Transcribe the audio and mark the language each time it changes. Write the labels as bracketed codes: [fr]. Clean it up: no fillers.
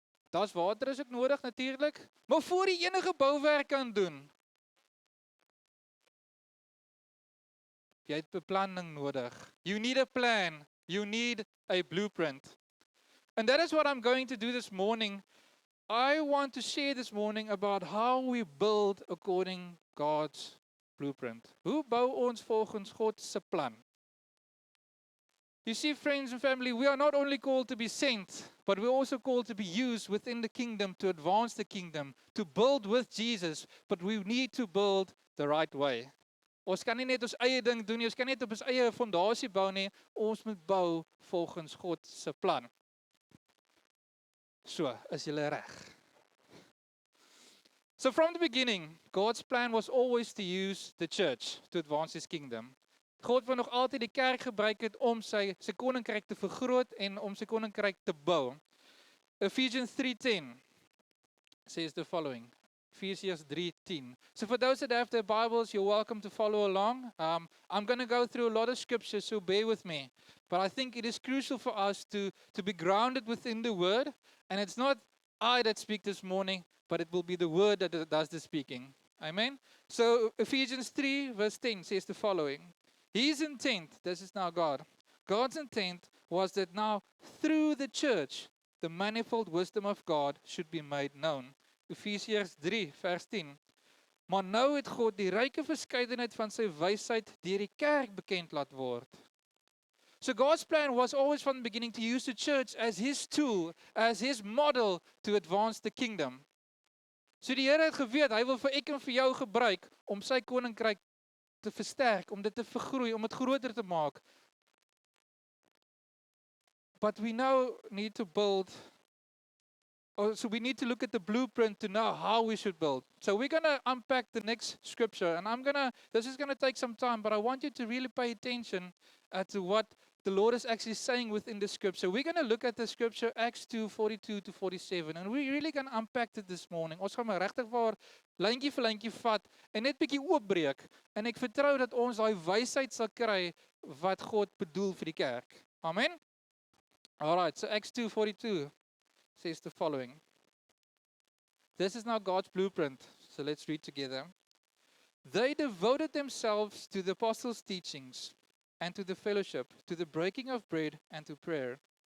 [af] Daar's water is ook nodig natuurlik, maar voor jy enige bouwerk kan doen, jy het beplanning nodig. [en] You need a plan. You need a blueprint. And that is what I'm going to do this morning. I want to share this morning about how we build according God's blueprint. [af] Hoe bou ons volgens God se plan? [en] You see, friends and family, we are not only called to be sent, but we're also called to be used within the kingdom to advance the kingdom, to build with Jesus, but we need to build the right way. [af] Ons kan nie net ons eie ding doen nie, ons kan nie net op ons eie fondasie bou nie, ons moet bou volgens God se plan. So, is julle reg? [en] So from the beginning, God's plan was always to use the church to advance his kingdom. [af] God wil nog altyd die kerk gebruik het om sy koninkryk te vergroot en om sy koninkryk te bou. [en] Ephesians 3:10 says the following. Ephesians 3:10. So for those that have their Bibles, you're welcome to follow along. I'm going to go through a lot of scriptures, so bear with me. But I think it is crucial for us to be grounded within the Word. And it's not I that speak this morning, but it will be the Word that does the speaking. Amen? So Ephesians 3 verse 10 says the following. His intent, this is now God, God's intent was that now through the church, the manifold wisdom of God should be made known. [af] Ephesians 3 vers 10. Maar nou het God die ryke verskeidenheid van sy wysheid deur die kerk bekend laat word. [en] So God's plan was always from the beginning to use the church as his tool, as his model to advance the kingdom. [af] So die Here het geweet, hy wil vir ek en vir jou gebruik om sy koninkryk te versterk, om dit te vergroei, om dit groter te maak. [en] But we now need to build, so we need to look at the blueprint to know how we should build. So we're going to unpack the next scripture, and this is going to take some time, but I want you to really pay attention to what the Lord is actually saying within the scripture. We're going to look at the scripture, Acts 2:42 to 47, and we're really going to unpack it this morning. [af] Ons gaan maar regtig waar lyntjie vir lyntjie vat en net bietjie oopbreek. En ek vertrou dat ons daai wysheid sal kry wat God bedoel vir die kerk. Amen. [en] All right, so Acts 2:42 says the following. This is now God's blueprint. So let's read together. They devoted themselves to the apostles' teachings and to the fellowship, to the breaking of bread and to prayer.